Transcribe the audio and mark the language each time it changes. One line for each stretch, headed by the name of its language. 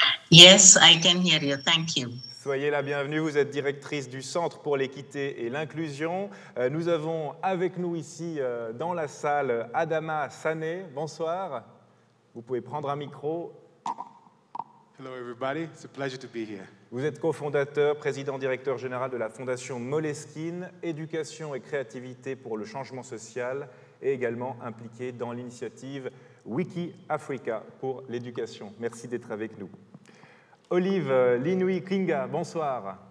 English: Yes, I can hear you. Thank you.
French: Soyez la bienvenue, vous êtes directrice du Centre pour l'équité et l'inclusion. Nous avons avec nous ici dans la salle Adama SANNEH. Bonsoir. Vous pouvez prendre un micro.
English: Hello everybody, it's a pleasure to be here.
French: Vous êtes cofondateur, président-directeur général de la fondation Moleskine, éducation et créativité pour le changement social et également impliqué dans l'initiative WikiAfrica pour l'éducation. Merci d'être avec nous. Olive LINYUIY KINGA, bonsoir.